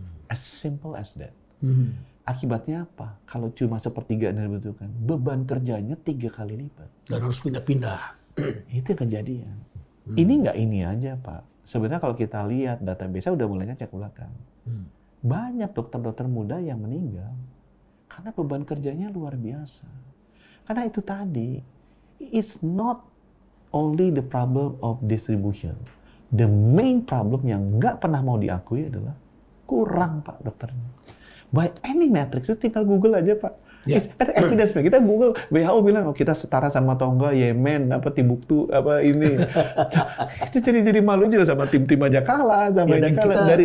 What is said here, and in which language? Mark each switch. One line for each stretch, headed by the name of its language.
English: As simple as that.
Indonesian: Akibatnya apa? Kalau cuma 1/3 yang dibutuhkan, beban kerjanya 3 kali lipat. Dan harus pindah-pindah. Itu yang kejadian. Ini nggak ini aja, Pak. Sebenarnya kalau kita lihat database udah mulai cek belakang. Banyak dokter-dokter muda yang meninggal karena beban kerjanya luar biasa. Karena itu tadi,
English: it's not only the problem of distribution. The main problem
Indonesian: yang nggak pernah mau diakui adalah kurang, Pak, dokternya.
English: By any matrix,
Indonesian: itu tinggal Google aja, Pak. Ya. Ada evidence, kita Google, WHO bilang, oh, kita setara sama Tonga, Yemen, Timbuktu, ini. Itu jadi malu juga sama tim-tim aja kalah, sama ini kalah.